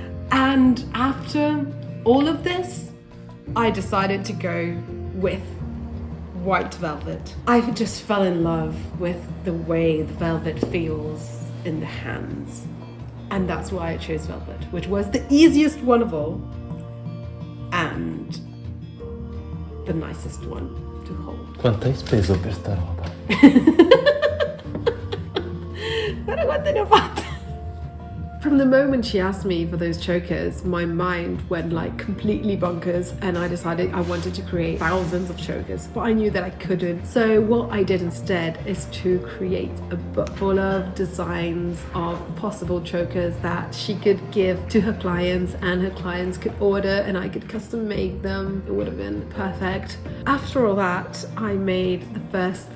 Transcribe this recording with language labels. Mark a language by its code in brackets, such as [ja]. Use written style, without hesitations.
[en] And after all of this, I decided to go with white velvet. I just fell in love with the way the velvet feels in the hands. And that's why I chose velvet, which was the easiest one of all and the nicest one to hold. [it] Quanto hai speso per sta roba? Guarda quante ne ho fatte! [en] From the moment she asked me for those chokers, my mind went like completely bonkers and I decided I wanted to create thousands of chokers, but I knew that I couldn't. So what I did instead is to create a book full of designs of possible chokers that she could give to her clients and her clients could order and I could custom make them. It would have been perfect. After all that, I made the first